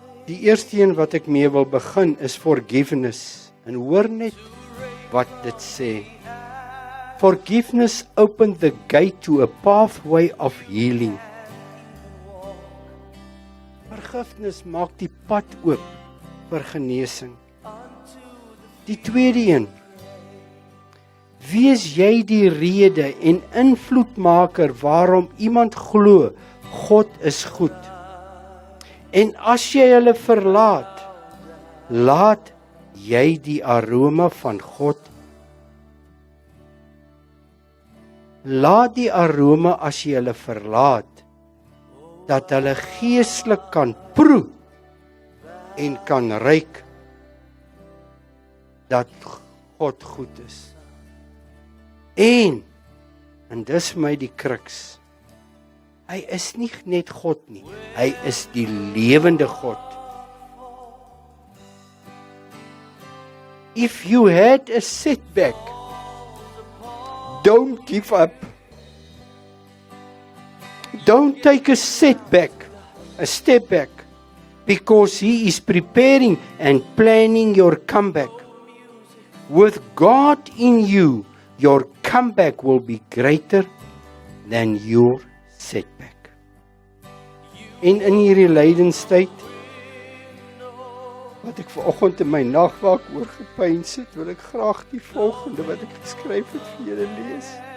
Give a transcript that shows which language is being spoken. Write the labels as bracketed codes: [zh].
[af] Die eerste een wat ek mee wil begin is forgiveness. En hoor net wat dit sê. [en] Forgiveness opened the gate to a pathway of healing. [af] Vergifnis maak die pad oop vir genesing. Die tweede een. Wees jy die rede en invloedmaker waarom iemand glo God is goed. En as jy hulle verlaat, laat jy die aroma van God. Laat die aroma as jy hulle verlaat, dat hulle geestelik kan proe en kan ruik dat God goed is. En dis my die kruks. Hy is nie net God nie, hy is die lewende God. [en] If you had a setback, don't give up. Don't take a setback, a step back, because He is preparing and planning your comeback. With God in you, your comeback will be greater than your setback. [af] En in hierdie lydenstyd, wat ek vanoggend in my nagwaak oor gepyns het, wil ek graag die volgende wat ek geskryf het vir julle lees.